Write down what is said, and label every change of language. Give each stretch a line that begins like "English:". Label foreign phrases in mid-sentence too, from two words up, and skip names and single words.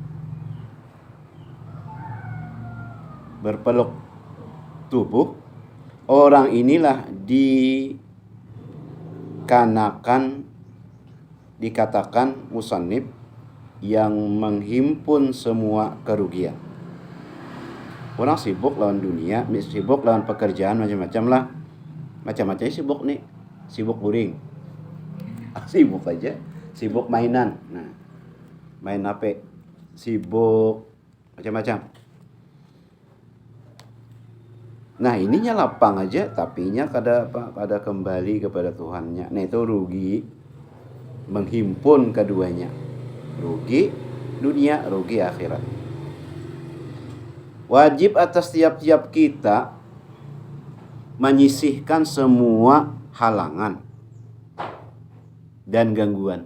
Indonesian: tubuh, orang inilah dikatakan musannif yang menghimpun semua kerugian. Orang sibuk lawan dunia, sibuk lawan pekerjaan macam-macam lah. Macam-macam sibuk nih, sibuk guring. Sibuk aja, sibuk mainan. Nah, main HP, sibuk macam-macam. Nah, ininya lapang aja, tapinya kada kembali kepada Tuhannya. Nah, itu rugi menghimpun keduanya. Rugi dunia, rugi akhirat. Wajib atas tiap-tiap kita menyisihkan semua halangan dan gangguan.